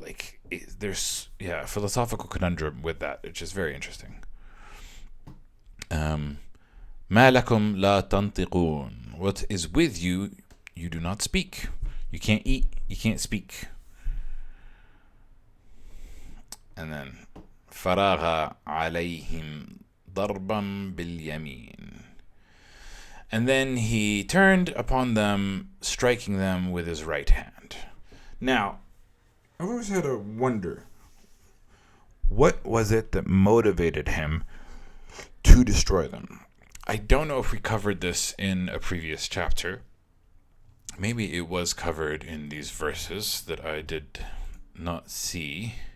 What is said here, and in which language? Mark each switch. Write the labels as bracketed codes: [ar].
[en] Like, there's a philosophical conundrum with that. It's just very interesting. [ar] مَا لَكُمْ لَا تَنْطِقُونَ. [en] What is with you, you do not speak. You can't eat, you can't speak. And then [ar] فَرَاغَ عَلَيْهِمْ ضَرْبًا بِالْيَمِينِ. [en] And then he turned upon them, striking them with his right hand. Now, I've always had a wonder. What was it that motivated him to destroy them? I don't know if we covered this in a previous chapter. Maybe it was covered in these verses that I did not see.